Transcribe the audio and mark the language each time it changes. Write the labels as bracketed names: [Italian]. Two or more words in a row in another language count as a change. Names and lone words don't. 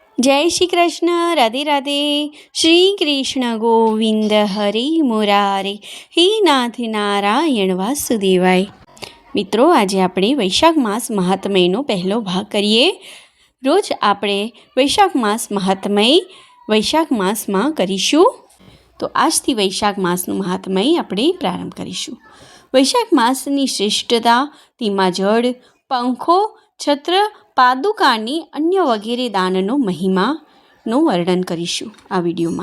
[Hindi] जय श्री कृष्ण। राधे राधे। [Sanskrit] श्री कृष्ण गोविंद हरि मुरारे, हे नाथ नारायण वासुदेवाय। [Hindi] मित्रों, आज [Gujarati] આપણે વૈશાખ માસ મહાત્મયનો પહેલો ભાગ કરીએ। રોજ આપણે વૈશાખ માસ મહાત્મય વૈશાખ માસમાં કરીશું। તો આજથી વૈશાખ માસનું મહાત્મય આપણે પ્રારંભ કરીશું। વૈશાખ માસની શ્રેષ્ઠતા, તેમાં જળ, પંખો, છત્ર, પાદુકાની અન્ય વગેરે દાનનો મહિમાનું વર્ણન કરીશું આ વિડીયોમાં।